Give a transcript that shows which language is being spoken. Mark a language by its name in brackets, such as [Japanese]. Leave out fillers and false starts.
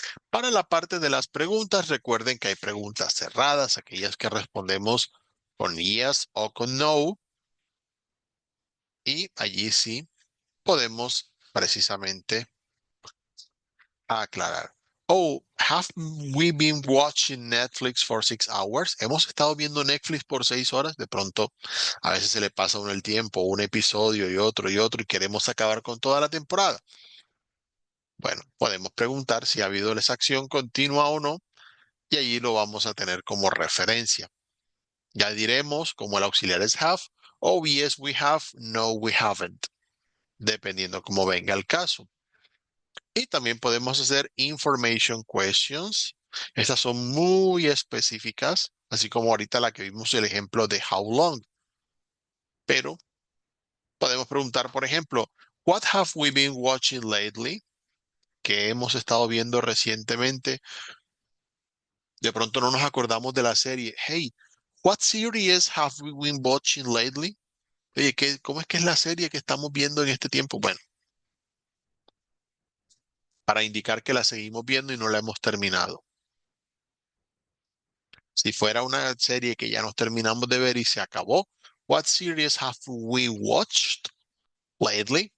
[Spanish] Para la parte de las preguntas, recuerden que hay preguntas cerradas, aquellas que respondemos con yes o con no, y allí sí podemos precisamente aclarar. [English] Oh, have we been watching Netflix for 6 hours? [Spanish] Hemos estado viendo Netflix por 6 horas. De pronto, a veces se le pasa a uno el tiempo, un episodio y otro, y queremos acabar con toda la temporada. Bueno, podemos preguntar si ha habido esa acción continua o no, y allí lo vamos a tener como referencia. Ya diremos, como el auxiliar es have, [English] oh yes we have, no we haven't, [Spanish] dependiendo cómo venga el caso. Y también podemos hacer information questions. Estas son muy específicas, así como ahorita la que vimos el ejemplo de how long. Pero podemos preguntar, por ejemplo, [English] what have we been watching lately? [Spanish] ¿Qué hemos estado viendo recientemente? De pronto no nos acordamos de la serie. [English] Hey, what series have we been watching lately? [Spanish] Oye, ¿cómo es que es la serie que estamos viendo en este tiempo? Bueno, para indicar que la seguimos viendo y no la hemos terminado. Si fuera una serie que ya nos terminamos de ver y se acabó, [English] what series have we watched lately?